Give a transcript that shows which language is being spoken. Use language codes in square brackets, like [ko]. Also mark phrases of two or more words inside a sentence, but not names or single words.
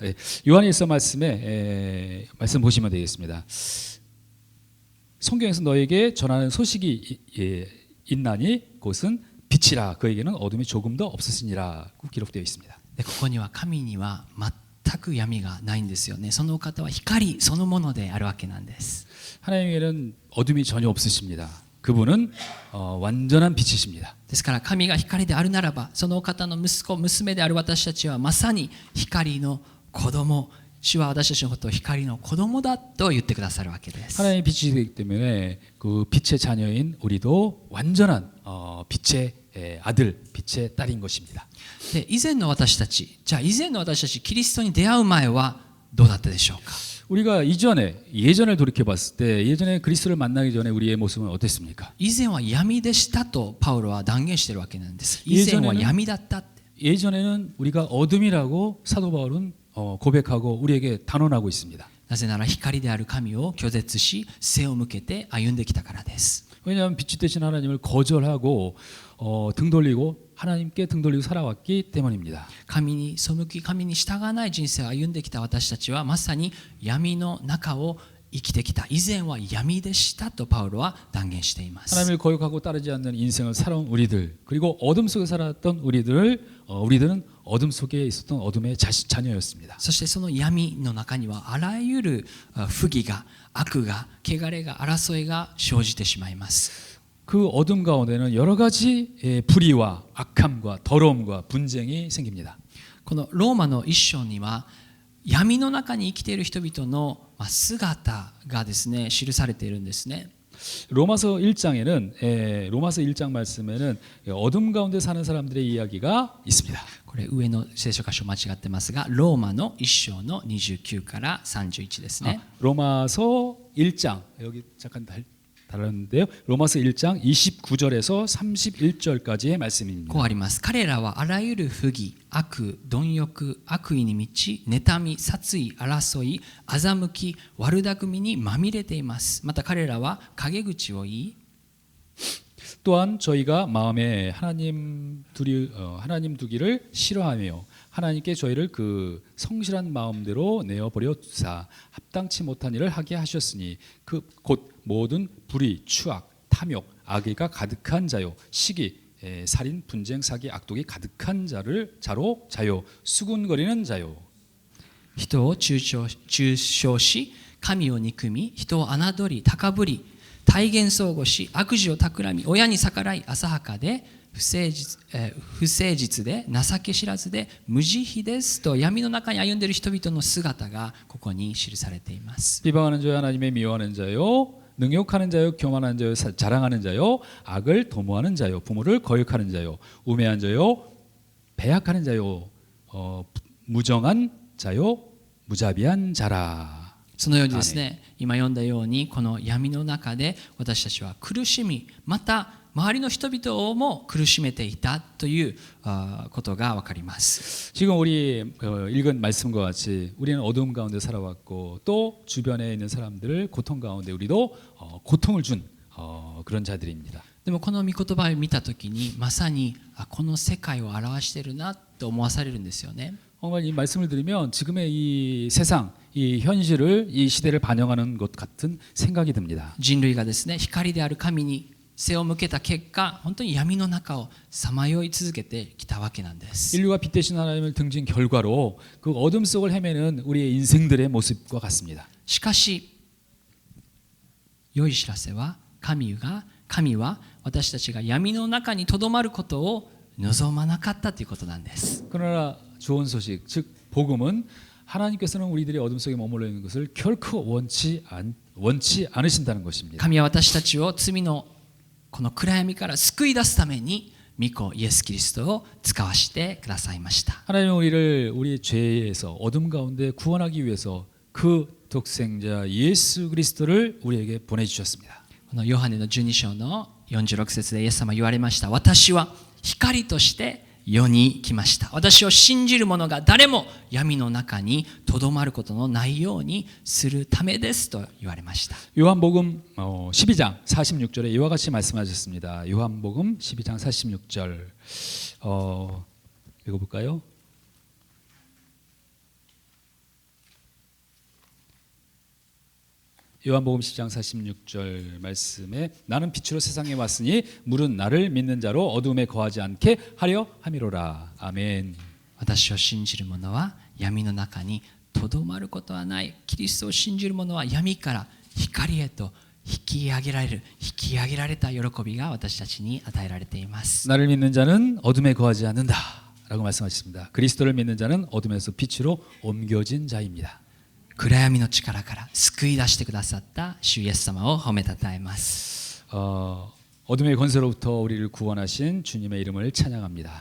[ko] 요한 1서 말씀에 말씀 보시면 되겠습니다. 성경에서 너에게 전하는 소식이 있나니 그것은 빛이라 그에게는 어둠이 조금도 없으시니라고 기록되어 있습니다. [ja] ここには神には全く闇がないんですよね。そのお方は光そのものであるわけなんです。 [ko] 하나님에게는 어둠이 전혀 없으십니다. 그분은 완전한 빛이십니다. [ja] ですから神が光であるならば、そのお方の息子娘である私たちはまさに光の子供、主は私たちのことを光の子供だと言ってくださるわけです。 [ko] 하나님의 빛이기 때문에 그 빛의 자녀인 우리도 완전한 빛의 아들, 빛의 딸인 것입니다. [ja] で以前の私たち、じゃあ以前の私たちキリストに出会う前はどうだったでしょうか。 [ko] 우리가 예전을 돌이켜 봤을 때 예전에 그리스도를 만나기 전에 우리의 모습은 어땠습니까? [ja] 以前は闇でしたとパウロは断言しているわけなんです。以前は闇だった。 [ko] 예전에는 우리가 어둠이라고 사도 바울은 고백하고 우리에게 단언하고 있습니다. [ja] なぜなら光である神を拒絶し背を向けて歩んできたからです。 [ko] 왜냐하면 빛이 되신 하나님을 거절하고 등 돌리고 하나님께 등 돌리고 살아왔기 때문입니다. [ja] 神に背き神に従わない人生を歩んできた私たちはまさに闇の中を生きてきた。以前は闇でしたとパウロは断言しています。 [ko] 하나님을 거역하고 따르지 않는 인생을 살아온 우리들, 그리고 어둠 속에 살았던 우리들은 어둠 속에 있었던 어둠의 자녀였습니다. [ja] そしてその闇の中にはあらゆる不義が、悪が、汚れが、争いが生じてしまいます。 [ko] 그 어둠 가운데는 여러 가지 불의와 악함과 더러움과 분쟁이 생깁니다. [ja] このローマの一章には闇の中に生きている人々の姿がですね記されているんですね。 [ko] 로마서 1장에는 로마서 1장 말씀에는 어둠 가운데 사는 사람들의 이야기가 있습니다. [ja] これ上の聖書箇所間違ってますが、ローマの一章の29から31ですね。 [ko] 로마서 1장 여기 잠깐 달랐는데요. 로마서 1장 29절에서 31절까지의 말씀입니다. [ja] こうあります。彼らはあらゆる不義、悪、貪欲、悪意に満ち、妬み、殺意、争い、欺き、悪巧みにまみれています。また彼らは陰口を言い、 [ko] 또한 저희가 마음에 하나님 두기를 싫어하며 하나님께 저희를 그 성실한 마음대로 내어버려 두사 합당치 못한 일을 하게 하셨으니 그 곧 모든 불의, 추악, 탐욕, 악의가 가득한 자요, 시기, 살인, 분쟁, 사기, 악독이 가득한 자요, 수군거리는 자요. [ja] 人を中傷し、神を憎み、人を侮り、高ぶり、体言相互し、悪事を企み、親に逆らい、浅はかで不誠実で情け知らずで無慈悲ですと闇の中に歩んでいる人々の姿がここに記されています。 [ko] 비방하는 자요, 하나님의 미워하는 자요, 능욕하는 자요, 교만하는 자요, 자랑하는 자요, 악을 도모하는 자요, 부모를 거역하는 자요, 우매한 자요, 배약하는 자요, 무정한 자요, 무자비한 자라. [ja] そのようにですね、今読んだようにこの闇の中で私たちは苦しみ、また周りの人々も苦しめていたということが分かります。 [ko] 지금 우리 읽은 말씀과 같이 우리는 어두움 가운데 살아왔고 또 주변에 있는 사람들을 고통 가운데 우리도 고통을 준 그런 자들입니다. [ja] でもこの御言葉を見たときにまさにこの世界を表しているなと思わされるんですよね。 [ko] 정말 이 말씀을 들으면 지금의 이 세상, 이 현실을, 이 시대를 반영하는 것 같은 생각이 듭니다. [ja] 人類がですね、光である神に背を向けた結果、本当に闇の中をさまよい続けてきたわけなんです。 [ko] 인류가 빛 대신 하나님을 등진 결과로 그 어둠 속을 헤매는 우리의 인생들의 모습과 같습니다. [ja] しかし良い知らせは神は私たちが闇の中にとどまることを望まなかったということなんです。 [ko] 그러나 좋은 소식, 즉 복음은 하나님께서는 우리들이 어둠 속에 머물러 있는 것을 결코 원치 않으신다는 것입니다. [ja] 神は私たちを罪のこの暗闇から救い出すために御子イエス・キリストを使わしてくださいました。 [ko] 하나님은 우리를 우리의 죄에서 어둠 가운데 구원하기 위해서 그 독생자 예수 그리스도를 우리에게 보내주셨습니다. [ja] このヨハネの12章の46節でイエス様は言われました。私は光として世に来ました。私を信じる者が誰も闇の中にとどまることのないようにするためですと言われました。 [ko] 요한복음 12장 46절에 이와 같이 말씀하셨습니다. 요한복음 12장 46절 읽어볼까요? 요한복음 10장 46절 말씀에 나는 빛으로 세상에 왔으니 물은 나를 믿는 자로 어둠에 거하지 않게 하려 함이로라. 아멘. [ja] 私を信じる者は闇の中にとどまることはない。キリストを信じる者は闇から光へと引き上げられた喜びが私たちに与えられています。 [ko] 나를 믿는 자는 어둠에 거하지 않는다라고 말씀하셨습니다. 그리스도를 믿는 자는 어둠에서 빛으로 옮겨진 자입니다. [ja] 暗闇の力から救い出してくださった主イエス様を褒めたたえます。 [ko] 어둠의 권세로부터 우리를 구원하신 주님의 이름을 찬양합니다.